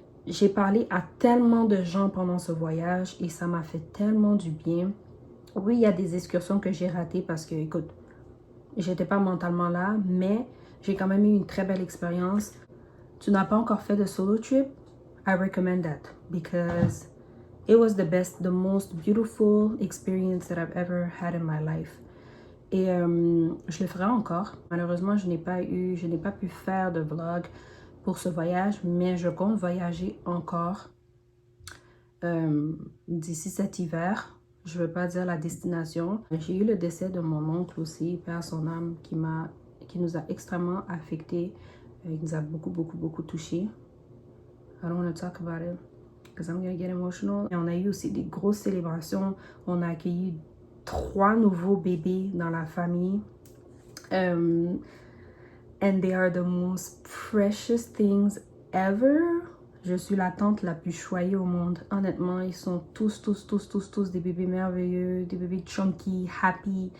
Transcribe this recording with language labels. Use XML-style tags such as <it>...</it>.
<fr>J'ai parlé à tellement de gens pendant ce voyage et ça m'a fait tellement du bien. Oui, il y a des excursions que j'ai ratées parce que, écoute, j'étais pas mentalement là, mais j'ai quand même eu une très belle expérience. Tu n'as pas encore fait de solo trip?</fr> <en>I recommend that because it was the most beautiful experience that I've ever had in my life.</en> <fr>Et je le ferai encore. Malheureusement, je n'ai pas pu faire de vlog pour ce voyage, mais je compte voyager encore d'ici cet hiver. Je ne veux pas dire la destination. J'ai eu le décès de mon oncle aussi, paix à son âme, qui nous a extrêmement affectés. Il nous a beaucoup touchés.</fr> <en>I don't want to talk about it because I'm going to get emotional.</en> <fr>Et on a eu aussi des grosses célébrations. On a accueilli 3 nouveaux bébés dans la famille.</fr> <en>And they are the most precious things ever.</en> <fr>Je suis la tante la plus choyée au monde. Honnêtement, ils sont tous des bébés merveilleux, des bébés chunky, happy.</fr>